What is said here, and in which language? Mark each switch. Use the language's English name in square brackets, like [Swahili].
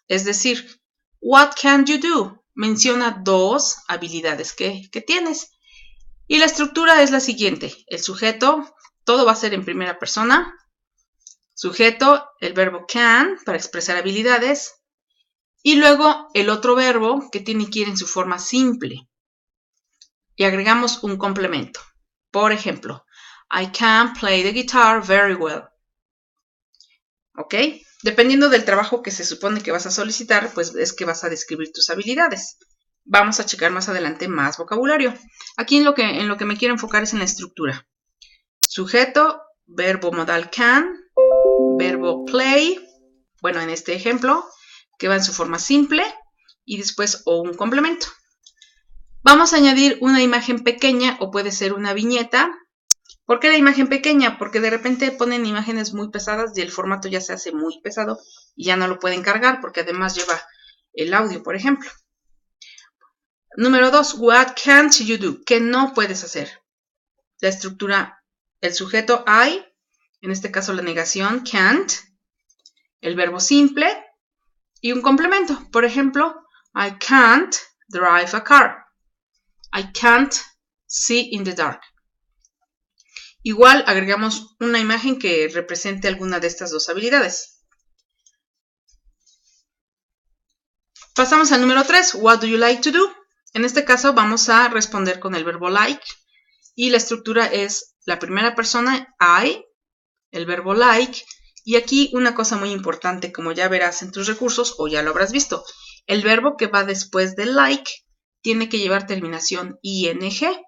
[Spanish] Es decir, [English] what can you do? [Spanish] Menciona 2 habilidades que tienes. Y la estructura es la siguiente. El sujeto, todo va a ser en primera persona. Sujeto, el verbo can, para expresar habilidades. Y luego el otro verbo que tiene que ir en su forma simple. Y agregamos un complemento. Por ejemplo, [English] I can play the guitar very well. [Spanish] ¿Ok? Dependiendo del trabajo que se supone que vas a solicitar, pues es que vas a describir tus habilidades. Vamos a checar más adelante más vocabulario. Aquí en lo que me quiero enfocar es en la estructura. Sujeto, verbo modal can, verbo play, bueno, en este ejemplo, que va en su forma simple, y después o un complemento. Vamos a añadir una imagen pequeña o puede ser una viñeta. ¿Por qué la imagen pequeña? Porque de repente ponen imágenes muy pesadas y el formato ya se hace muy pesado y ya no lo pueden cargar porque además lleva el audio, por ejemplo. Número 2, [English] what can't you do? [Spanish] ¿Qué no puedes hacer? La estructura, el sujeto I, en este caso la negación can't, el verbo simple y un complemento. Por ejemplo, [English] I can't drive a car. I can't see in the dark. [Spanish] Igual agregamos una imagen que represente alguna de estas 2 habilidades. Pasamos al número 3, [English] what do you like to do? [Spanish] En este caso vamos a responder con el verbo like y la estructura es la primera persona, I, el verbo like, y aquí una cosa muy importante, como ya verás en tus recursos o ya lo habrás visto, el verbo que va después de like tiene que llevar terminación ing.